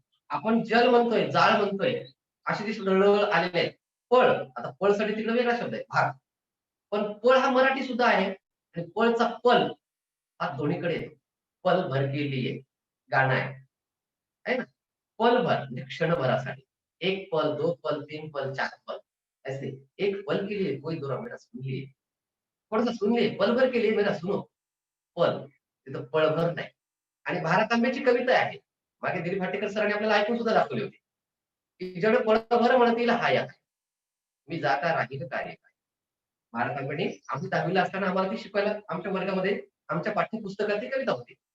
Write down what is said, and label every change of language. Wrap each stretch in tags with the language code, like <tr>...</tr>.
<mr>आपण जल म्हणतोय, जाळ म्हणतोय, असे जे शब्द ळ आलेले आहेत. पळ, आता पळसाठी तिकडे वेगळा शब्द आहे भाग, पण पळ हा मराठी सुद्धा आहे आणि पळचा पल हा दोन्हीकडे येतो. पल भर के लिए गाणं आहे ना. पल भर म्हणजे क्षणभरासाठी.</mr> <hi>1 पल, 2 पल, 3 पल, 4 पल, ऐसे एक पल के लिए कोई 2 मिनट सुन लिए. थोडासा सुनले, पलभर के लिए मेरा सुनो.</hi> <mr>पल तिथं पळभर नाही. आणि भारतांब्याची कविता आहे. मागे दिलीप भाटेकर सरांनी आपल्याला ऐकून सुद्धा दाखवली होती. की जड पळभर म्हणतील हाया काय, मी जाता राहील कार्य काय. भारतांबेने आम्ही 10वीला असताना आम्हाला ती शिकवायला आमच्या वर्गामध्ये आमच्या पाठ्यपुस्तकात ती कविता होती.</mr>